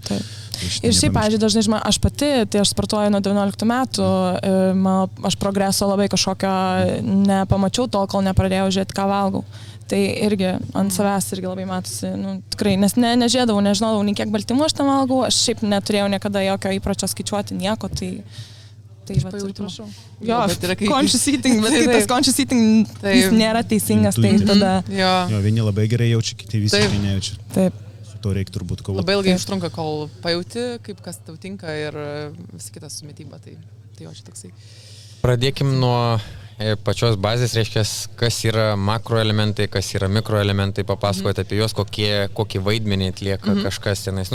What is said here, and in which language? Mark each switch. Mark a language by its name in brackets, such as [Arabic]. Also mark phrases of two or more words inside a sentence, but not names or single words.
[Lithuanian] Ir šiaip, pavyzdžiui, dažnai žinoma, aš pati, tai aš sportuoju nuo 19 metų, aš progreso labai kažkokio nepamačiau tol, kol nepradėjau žiūrėti, ką valgau. Tai irgi ant savęs irgi labai matosi, tikrai, nes nežiūrėdavau, nežinodavau, nei kiek baltymų aš tam valgau, aš šiaip neturėjau niekada jokio įpročio skaičiuoti nieko, tai va, atsiprašau. Jo, [English] conscious eating, [Lithuanian] bet kai tas [English] conscious eating [Lithuanian] jis nėra teisingas, tai tada... Jo, vieni labai gerai jaučia, kiti visiškai nejaučia. Taip. Su to reikia turbūt kovoti. Labai ilgai užtrunka, kol pajauti, kaip kas tau tinka ir visi kitas su mityba, tai jo, čia toksai. Pradėkim nuo pačios bazės, reiškia, kas yra makroelementai, kas yra mikroelementai, papasakoti apie juos, kokį vaidmenį atlieka kažkas tenais.